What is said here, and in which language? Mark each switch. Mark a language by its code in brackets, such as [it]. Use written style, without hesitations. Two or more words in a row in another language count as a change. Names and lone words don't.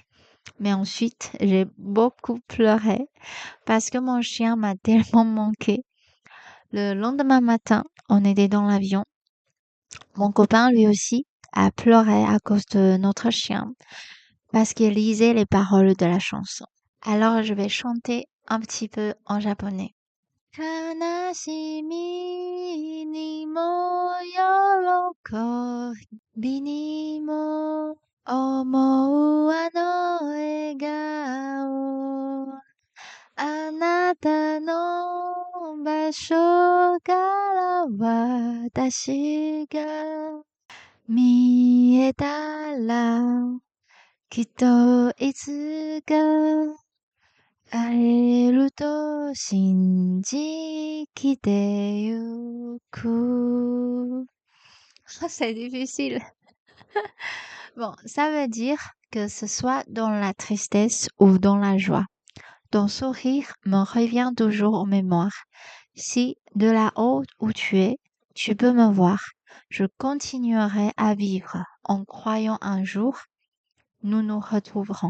[fr] Mais ensuite, j'ai beaucoup pleuré parce que mon chien m'a tellement manqué. Le lendemain matin, on était dans l'avion. Mon copain, lui aussi, a pleuré à cause de notre chien parce qu'il lisait les paroles de la chanson. Alors, je vais chanter un petit peu en japonais. [ja] 悲しみにも喜びにも思うあの笑顔あなたの場所から私が見えたらきっといつか会えると信じきてゆく. [fr] C'est difficile. Bon, ça veut dire que ce soit dans la tristesse ou dans la joie. Ton sourire me revient toujours en mémoire. Si, de là-haut où tu es, tu peux me voir, je continuerai à vivre en croyant un jour, nous nous retrouverons.